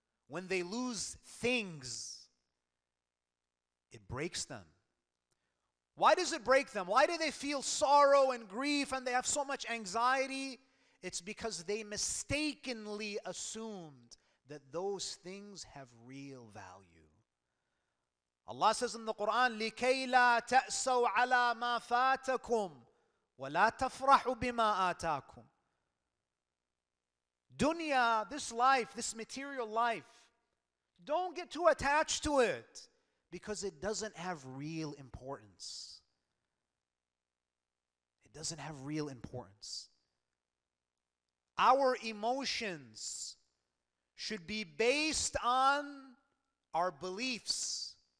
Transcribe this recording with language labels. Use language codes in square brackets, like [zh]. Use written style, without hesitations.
[en] when they lose things, it breaks them. Why does it break them? Why do they feel sorrow and grief and they have so much anxiety? It's because they mistakenly assumed that those things have real value. Allah says in the Quran, [ar] لِكَيْ لَا تَأْسَوْا عَلَى مَا فَاتَكُمْ وَلَا تَفْرَحُوا بِمَا آتَاكُمْ. [en] Dunya, this life, this material life, don't get too attached to it because it doesn't have real importance. It doesn't have real importance. Our emotions should be based on our beliefs.